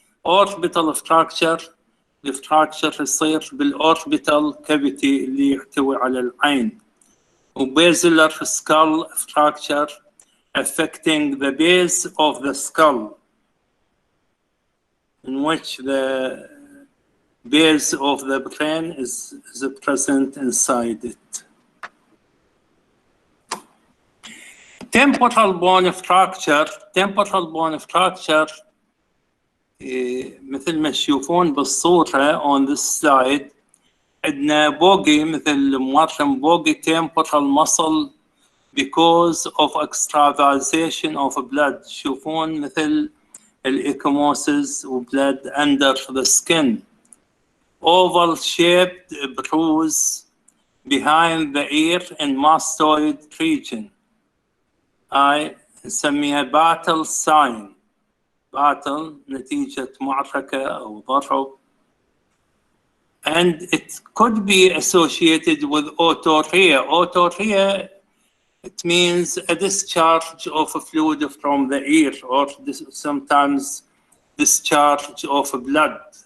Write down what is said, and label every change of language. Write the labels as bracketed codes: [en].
[ar] Orbital fracture, الفراكشر يصير بالorbital cavity اللي يحتوي على العين. [en] وبازلر skull fracture affecting the base of the skull, in which the base of the brain is present inside it. Temporal bone fracture. Temporal bone fracture [ar] مثل ما تشوفون بالصورة [en] on this slide. [ar] عندنا بوغي مثل مورم بوغي [en] temporal muscle because of extravasation of blood. [ar] تشوفون مثل الإكموسيس و [en] blood under the skin. Oval shaped bruise behind the ear in mastoid region. [ar] هاي نسميها battle sign. battle نتيجة معركة أو ضرب. [en] And it could be associated with otorrhea. Otorrhea, it means a discharge of fluid from the ear, or sometimes discharge of blood.